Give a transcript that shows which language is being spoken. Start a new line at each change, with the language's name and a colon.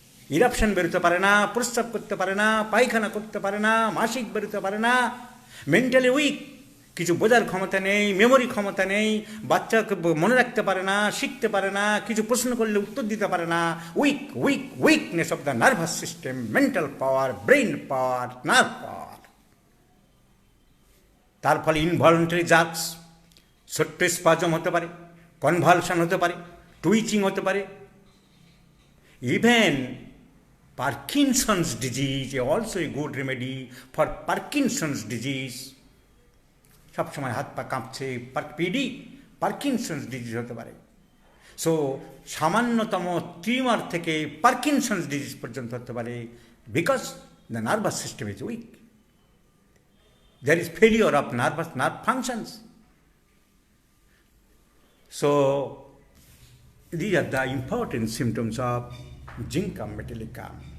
Bangla: Eruption বেরোতে পারে না, প্রস্রাব করতে পারে না, পায়খানা করতে পারে না, মাসিক বেরোতে পারে না, মেন্টালি উইক, কিছু বোঝার ক্ষমতা নেই, মেমোরি ক্ষমতা নেই, বাচ্চাকে মনে রাখতে পারে না, শিখতে পারে না, কিছু প্রশ্ন করলে উত্তর দিতে পারে না।
English: Weak weak weakness of the nervous system, mental power, brain power, nerve power.
Bangla: তার ফলে ইনভলন্টারি জার্কস, ছোট্ট স্পাজম হতে পারে, কনভালশন হতে পারে, টুইচিং হতে পারে,
English: Even Parkinson's disease is also a good remedy for Parkinson's disease.
Bangla: সবসময় হাত পা কাঁপছে, পিডি পার্কিনসন্স ডিজিজ হতে পারে।
English: so
Bangla: সামান্যতম টিউমার থেকে পার্কিনসন্স ডিজিজ পর্যন্ত হতে পারে,
English: Because the nervous system is weak, there is failure of nerve functions. So these are the important symptoms of Gincum metallicum.